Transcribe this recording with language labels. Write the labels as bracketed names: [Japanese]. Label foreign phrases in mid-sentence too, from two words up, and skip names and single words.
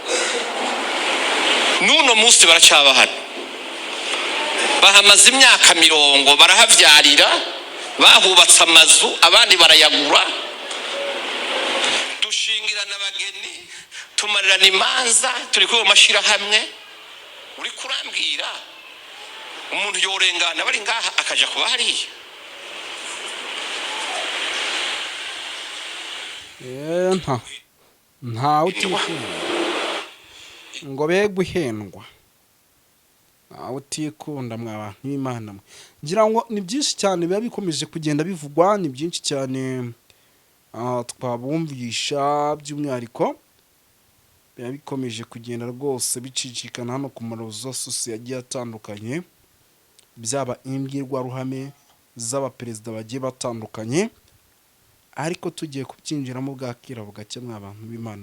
[Rundi] Nuno munsi baracaba hano, bahamaze imyaka 40 barahavyarira, bahubatse amazu abandi barayagura, dushingirana abageni, tumarirana imanza, turi ku mashira hamwe. Uri kurambwira umuntu yorengana bari ngaha akaja kuba hariya? Nta utikunda ngo be guhendwa, nta utikunda mwa bantu b'Imana mwe. [Kinyarwanda] Ngira ngo ni byinshi cyane biba bikomeje kugenda bivugwa, ni byinshi cyane twabumvisha, by'umwihariko biba bikomeje kugenda rwose bicicikana hano ku marezo sosiyo yagiye atandukanye, byaba imbwirwaruhame z'abaperezida bagiye batandukanye, ariko tugiye kubyinjiramo bwakira bugake mwa bantu b'Imana.